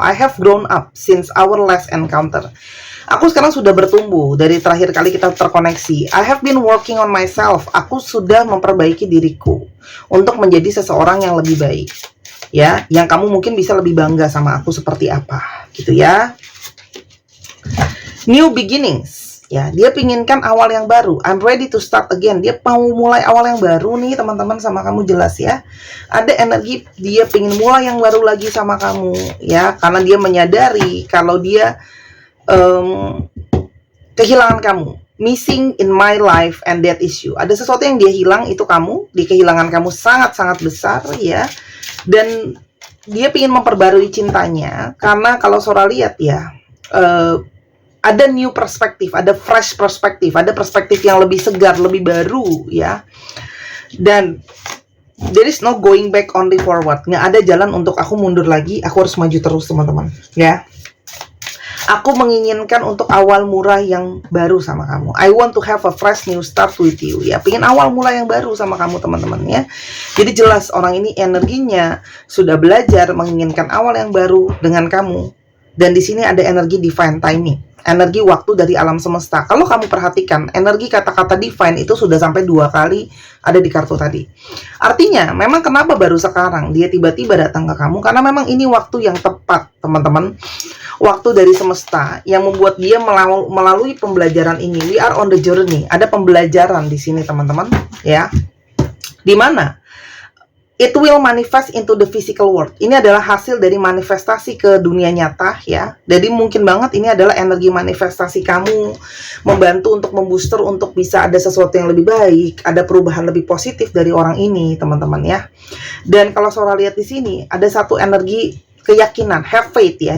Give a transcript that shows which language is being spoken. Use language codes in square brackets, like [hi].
[en] I have grown up since our last encounter. [id] Aku sekarang sudah bertumbuh dari terakhir kali kita terkoneksi. [en] I have been working on myself. [id] Aku sudah memperbaiki diriku untuk menjadi seseorang yang lebih baik, ya, yang kamu mungkin bisa lebih bangga sama aku seperti apa, gitu ya. [en] New beginnings, [id] ya, dia pinginkan awal yang baru. [en] I'm ready to start again. [id] Dia mau mulai awal yang baru nih teman-teman sama kamu, jelas ya. Ada energi dia pingin mulai yang baru lagi sama kamu, ya, karena dia menyadari kalau dia kehilangan kamu. [en] Missing in my life and that issue. [id] Ada sesuatu yang dia hilang, itu kamu. Di kehilangan kamu sangat-sangat besar, ya. Dan dia ingin memperbarui cintanya. Karena kalau Sora lihat, ya, ada new perspektif, ada fresh perspektif, ada perspektif yang lebih segar, lebih baru, ya. [en] Dan there is no going back, only forward. [id] Nggak ada jalan untuk aku mundur lagi, aku harus maju terus, teman-teman, ya. Aku menginginkan untuk awal mula yang baru sama kamu. [en] I want to have a fresh new start with you, ya. [id] Pengen awal mula yang baru sama kamu, teman-teman, ya. Jadi jelas orang ini energinya sudah belajar menginginkan awal yang baru dengan kamu. Dan di sini ada energi divine timing, energi waktu dari alam semesta. Kalau kamu perhatikan, energi kata-kata divine itu sudah sampai 2 kali ada di kartu tadi. Artinya, memang kenapa baru sekarang dia tiba-tiba datang ke kamu? Karena memang ini waktu yang tepat, teman-teman. Waktu dari semesta yang membuat dia melalui pembelajaran ini. [en] We are on the journey. [id] Ada pembelajaran di sini, teman-teman, ya. Di mana [en] it will manifest into the physical world. [id] Ini adalah hasil dari manifestasi ke dunia nyata, ya. Jadi mungkin banget ini adalah energi manifestasi kamu membantu untuk membooster untuk bisa ada sesuatu yang lebih baik, ada perubahan lebih positif dari orang ini, teman-teman, ya. Dan kalau Sora lihat di sini ada satu energi keyakinan, [en] have faith, [id] ya.